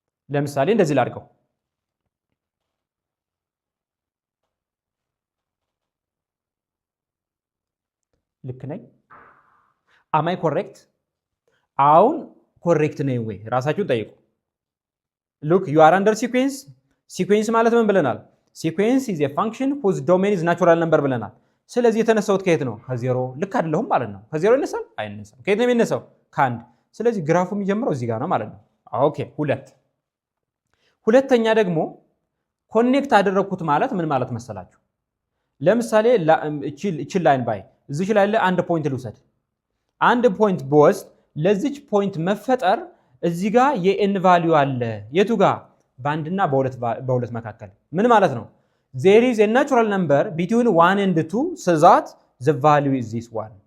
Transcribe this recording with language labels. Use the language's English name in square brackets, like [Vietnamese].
[Amharic] ለምሳሌ እንደዚህ ላድርገው። ልክ ነኝ? [English] am I correct? [Amharic] አሁን ኮሬክት ነኝ ወይ? ራሳችሁን ጠይቁ። [English] look you are under sequence [Amharic] ማለት ምን ብለናል? [English] sequence is a function whose domain is natural number [Amharic] ብለናል። ስለዚህ የተነሳውት ከየት ነው? ከዜሮ። ልክ አይደለሁም ማለት ነው። ከዜሮ ይነሳል? አይነሳም። ከየት ነው የሚነሳው? ከአንድ። ስለዚህ ግራፉ የሚጀምረው እዚህ ጋር ነው ማለት ነው። ኦኬ ሁለተኛ ደግሞ ኮኔክት አደረኩት ማለት ምን ማለት መሰላችሁ? ለምሳሌ እቺ ላይን ባይ እዚች ላይ አንድ ፖይንት ልውሰድ። አንድ ፖይንት በወስድ ለዚች ፖይንት መፈጠር እዚህ ጋር የኤን ቫልዩ አለ። የቱ ጋር? በአንድና በሁለት መካከል። ምን ማለት ነው? [English] there is a natural number between 1 and 2 so that the value is this one.